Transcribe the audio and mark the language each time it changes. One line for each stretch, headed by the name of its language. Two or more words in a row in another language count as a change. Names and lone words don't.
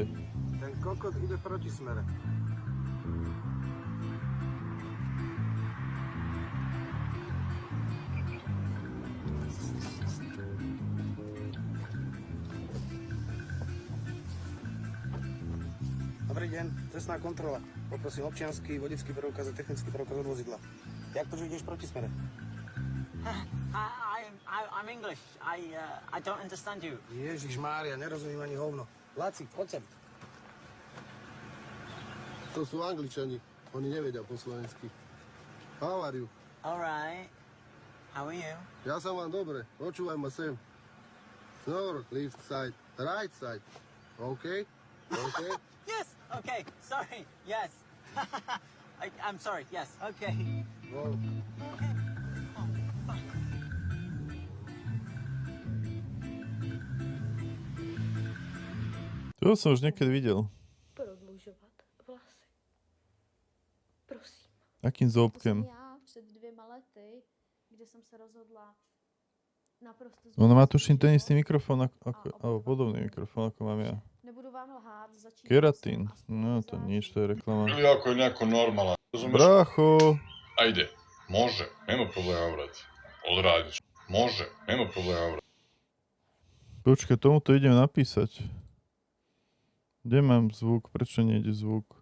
Slovak: Ten kokot ide proti smere. Dobrý deň, cestná kontrola. Poprosím občiansky, vodický preukaz a technický preukaz od vozidla. Jak to, že ideš proti smere?
English: I'm English. I don't understand you.
Czech: Ježiš Mária, nerozumím ani hovno.
Slovak: Laci, poď sem. To sú Angličani, oni nevedia po slovensky.
English: How are you? All right. How are you?
Slovak: Ja sa mám dobre, počúvaj ma sem. Snor,
English: left side, right side. OK? OK? Yes. Okay. Sorry. Yes. I'm sorry. Yes. Okay.
Slovak: No. To som už niekedy videl.
Czech: Prodlužovat vlasy. Prosím.
Slovak: Akým
Czech: To zóbkem? jsem já před 2 lety, kde jsem se rozhodla naprosto
Slovak: Ona má
Czech: změnit
Slovak: tuším
Czech: svůj
Slovak: ten istý
Czech: život
Slovak: mikrofón,
Czech: a
Slovak: alebo
Czech: obnovit
Slovak: podobný
Czech: svůj
Slovak: mikrofón, ako mám ja.
Czech: Nebudu vám lhát, začínala
Slovak: Keratín.
Czech: jsem aspoň
Slovak: No to nič, to je reklama.
Serbian: Ili ako je neko normalan, razumeš? Bracho! Ajde, može, nema problema, brate. Odradit ću. Može, nema problema, brate.
Slovak: Počkaj, tomuto idem napísať. Kde mám zvuk? Prečo nejde zvuk?